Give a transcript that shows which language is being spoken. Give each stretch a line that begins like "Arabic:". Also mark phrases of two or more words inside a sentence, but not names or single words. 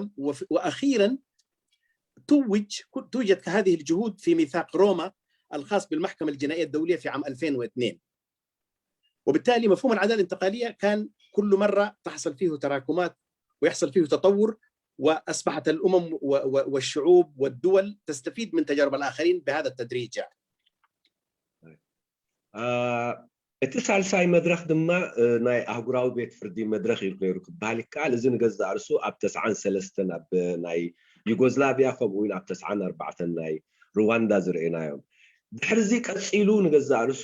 Arabic: وأخيرا توجد هذه الجهود في ميثاق روما الخاص بالمحكمة الجنائية الدولية في عام 2002. وبالتالي مفهوم العدالة الانتقالية كان كل مرة تحصل فيه تراكمات ويحصل فيه تطور، وأصبحت الأمم والشعوب والدول تستفيد من تجارب الآخرين بهذا التدريج.
Tigrinya: እቲ ሳልሳይ መድረኽ ድማ ናይ ኣህጉራዊ ቤት ፍርዲ መድረኽ ኢሉ ነይሩ ክበሃል ይከኣል። እዚ ንገዛእ ርሱ ኣብ 93 ኣብ ናይ ዩጎዝላቪያ ከምኡ እውን ኣብ 94 ናይ ሩዋንዳ ዝርአናዮም። ድሕርዚ ቀፂሉ ንገዛእ ርሱ